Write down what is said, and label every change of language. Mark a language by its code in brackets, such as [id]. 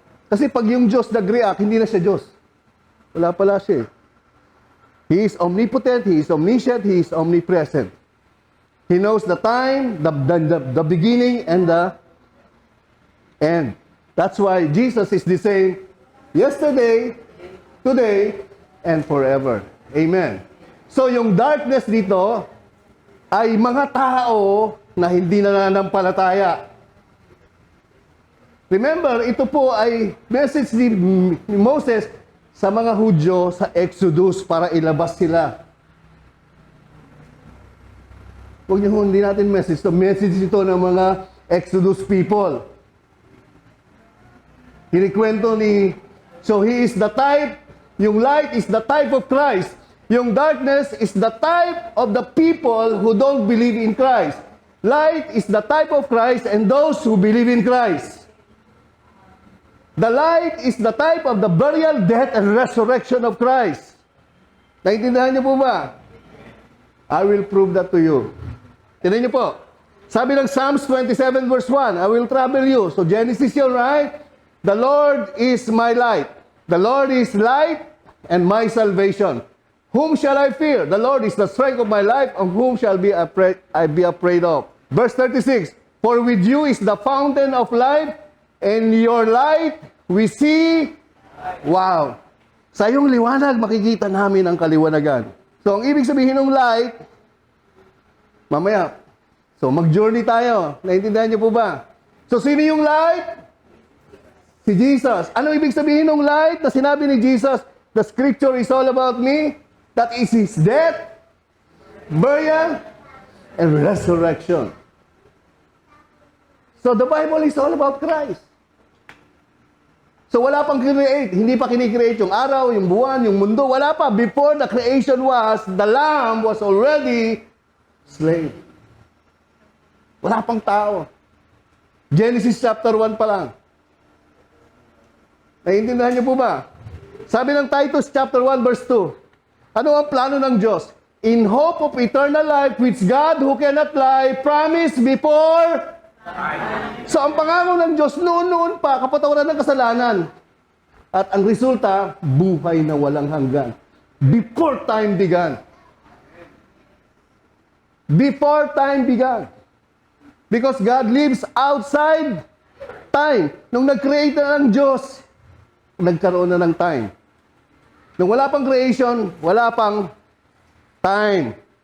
[tl] Kasi pag yung Diyos nag-react, hindi na siya Diyos. Wala pala siya. [en] He is omnipotent, He is omniscient, He is omnipresent. He knows the time, the beginning, and the end. That's why Jesus is the same yesterday, today, and forever. Amen. [tl] So yung darkness dito ay mga tao na hindi nananampalataya. Remember, ito po ay message ni Moses sa mga Hudyo sa Exodus para ilabas sila. Huwag niyo, hindi natin message. So, message ito ng mga Exodus people. Hinikwento ni, [en] so He is the type, yung light is the type of Christ. Yung darkness is the type of the people who don't believe in Christ. Light is the type of Christ and those who believe in Christ. The light is the type of the burial, death, and resurrection of Christ. [tl] Naintindihan niyo po ba? [en] I will prove that to you. [tl] Tignan niyo po. [en] Sabi ng Psalms 27 verse 1, I will trouble you. So Genesis yun, right? The Lord is my light. The Lord is light and my salvation. Whom shall I fear? The Lord is the strength of my life. Of whom shall I be afraid of? Verse 36, for with you is the fountain of life, and your light we see. Wow! [tl] Sa iyong liwanag, makikita namin ang kaliwanagan. So, ang ibig sabihin ng light, mamaya, so mag-journey tayo. Naintindihan niyo po ba? So, sino yung light? Si Jesus. Ano ibig sabihin ng light na sinabi ni Jesus? [en] The scripture is all about me. That is His death, burial, and resurrection. So, the Bible is all about Christ. [tl] So, wala pang create. Hindi pa kinikreate yung araw, yung buwan, yung mundo. Wala pa. [en] Before the creation was, the Lamb was already slain. [tl] Wala pang tao. Genesis chapter 1 pa lang. Naiintindihan niyo po ba? Sabi ng Titus chapter 1 verse 2, ano ang plano ng Diyos? [en] In hope of eternal life, which God who cannot lie, promised before. [tl] So ang pangako ng Diyos noon pa, kapatawaran ng kasalanan. At ang resulta, buhay na walang hanggan. [en] Before time began. Before time began. Because God lives outside time. [tl] Nung nag-create na ng Diyos, nagkaroon na ng time. Nung wala pang creation, wala pang time.